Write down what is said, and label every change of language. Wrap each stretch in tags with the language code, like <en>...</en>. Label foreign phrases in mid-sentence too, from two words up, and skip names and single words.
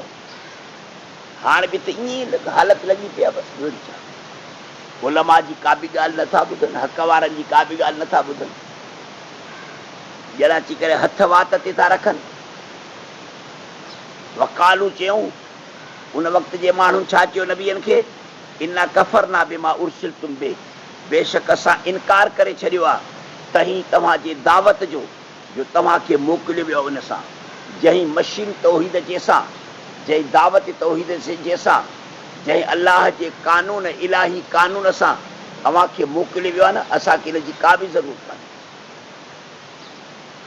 <sd>हाणे बि त ईअं हालत लॻी पई आहे। बसि ॿियो छा, उलमा जी का बि ॻाल्हि नथा ॿुधनि, हक़ वारनि जी का बि ॻाल्हि नथा ॿुधनि, ॼण अची करे हथ वात ते था रखनि। वकालू चयूं, उन वक़्त जे माण्हुनि छा चयो नबीअनि खे,</sd> <ar>إنا كفرنا بما أرسلتم به,</ar> <sd>बेशक असां इनकार करे छॾियो आहे तव्हीं तव्हांजे दावत जो तव्हांखे मोकिलियो वियो उन सां, जंहिं मशीन तौहीद जंहिंसां, जंहिं दावत तौहीद जंहिंसां, जंहिं अलाह जे कानून, इलाही कानून सां तव्हांखे मोकिलियो वियो आहे न, असांखे इन जी का बि ज़रूरत कान्हे।</sd>